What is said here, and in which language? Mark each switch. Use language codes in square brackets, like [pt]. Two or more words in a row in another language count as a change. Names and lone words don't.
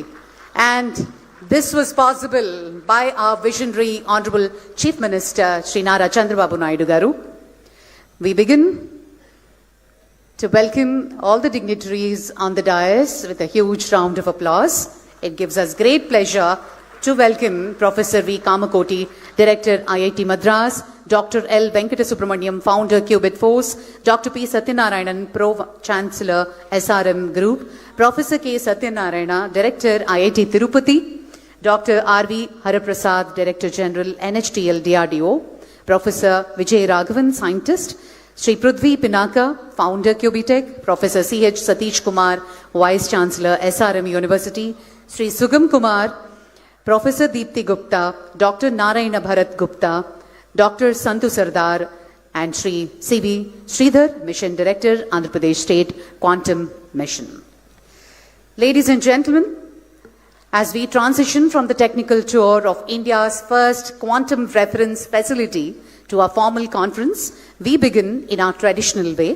[en] And this was possible by our visionary Honorable Chief Minister, Sri Chandrababu Naidu Garu. We begin to welcome all the dignitaries on the dais with a huge round of applause. It gives us great pleasure to welcome Professor V. Kamakoti, Director, IIT Madras, Dr. L. Venkata-Subramaniam, Founder, Qubit Force, Dr. P. Satyanarayanan, Pro-Chancellor, SRM Group, Professor K. Satyanarayana, Director, IIT Tirupati, Dr. R.V. Hariprasad, Director General, NHTL DRDO, Professor Vijay Raghavan, Scientist, Sri Prithvi Pinaka, Founder Cubitech, Professor C.H. Satish Kumar, Vice Chancellor SRM University, Sri Sugam Kumar, Professor Deepthi Gupta, Dr. Narayana Bharat Gupta, Dr. Santu Sardar, and Sri C.V. Sridhar, Mission Director, Andhra Pradesh State Quantum Mission. Ladies and gentlemen, as we transition from the technical tour of India's first quantum reference facility to our formal conference, we begin in our traditional way.